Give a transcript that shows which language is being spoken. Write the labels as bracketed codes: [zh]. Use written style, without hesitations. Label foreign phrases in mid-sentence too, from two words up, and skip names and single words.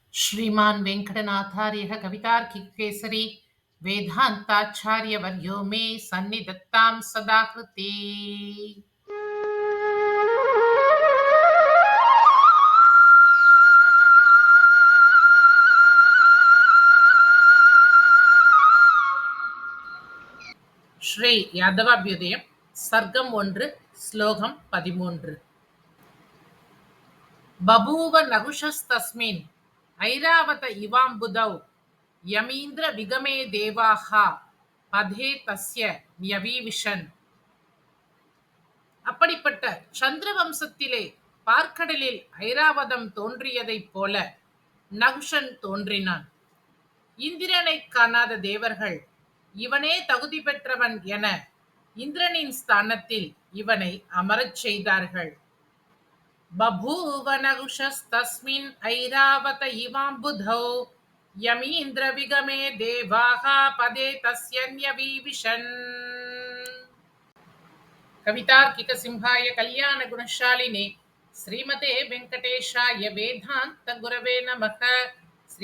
[sa] श्रीमान् वेङ्कटनाथार्यः कवितार्किककेसरी वेदान्ताचार्यवर्यो मे सन्निधत्तां सदा कृते। [ta] ஸ்ரீ யாதவாபியுதயம் சர்க்கம் 1 ஸ்லோகம் 13. [sa] बभूव नहुषस्तस्मिन् ऐरावत इवाम्बुधौ यमीन्द्र विगमे देवाः पदे तस्य न्यवीविशन्. [ta] அப்படிப்பட்ட சந்திர வம்சத்திலே பார்க்கடலில் ஐராவதம் தோன்றியதைப் போல நகுஷன் தோன்றினான். இந்திரனை காணாத தேவர்கள் இவனே தகுதி பெற்றவன் என இந்திரனின் ஸ்தானத்தில் இவனை அமரச் செய்தார்கள். [sa] बभूव नहुषस्तस्मिन् ऐरावत इवाम्बुधौ यमीन्द्र विगमे देवाः पदे तस्य न्यवीविशन्. कवितार्किक सिंहाय कल्याण गुणशालिने श्रीमते वेंकटेशाय वेदांत गुरवे नमः.